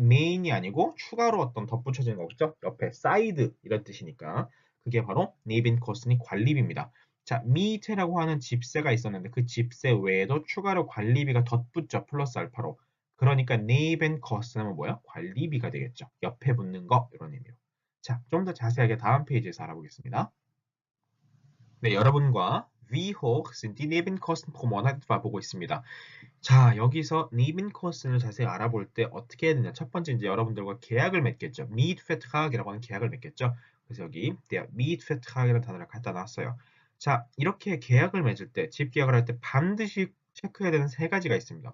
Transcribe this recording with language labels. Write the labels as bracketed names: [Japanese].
[Korean] 메인이 아니고 추가로 어떤 덧붙여지는 거겠죠? 옆에 사이드 이런 뜻이니까 그게 바로 Nebenkosten이 관리비입니다. 자, 미테라고 하는 집세가 있었는데 그 집세 외에도 추가로 관리비가 덧붙죠. 플러스 알파로. 그러니까 Nebenkosten은 뭐예요? 관리비가 되겠죠. 옆에 붙는 거 이런 의미로. 자, 좀 더 자세하게 다음 페이지에서 알아보겠습니다. 네, 여러분과 [German] Wie hoch sind die Nebenkosten pro Monat etwa [Korean] 보고 있습니다. 자, 여기서 Nebenkosten을 자세히 알아볼 때 어떻게 해야 되냐? 첫 번째 이제 여러분들과 계약을 맺겠죠. Mietvertrag이라고 하는 계약을 맺겠죠. 그래서 여기 der Mietvertrag이라는 단어를 갖다 놨어요. 자, 이렇게 계약을 맺을 때, 집 계약을 할 때 반드시 체크해야 되는 세 가지가 있습니다.